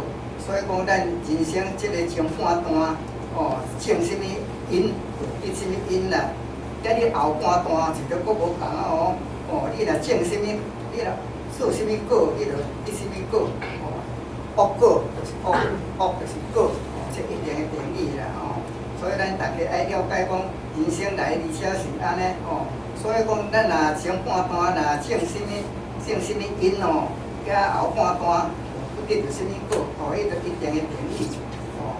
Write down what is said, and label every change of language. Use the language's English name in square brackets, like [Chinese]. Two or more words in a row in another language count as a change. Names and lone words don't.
[Min Nan Chinese] 所以讲，咱人生这个前半段，哦，种什么因，结什么因啦。甲你后半段是着佫无共啊哦。哦，你若种什么，你若做什么果，你着结什么果。哦，恶果就是恶，恶就是果，哦，这一定的定理啦哦。所以咱大家爱了解讲人生来而且是安尼哦。所以讲，咱若前半段若种什么因哦，甲后半段不得着什么果，哦，迄着一定的定义哦。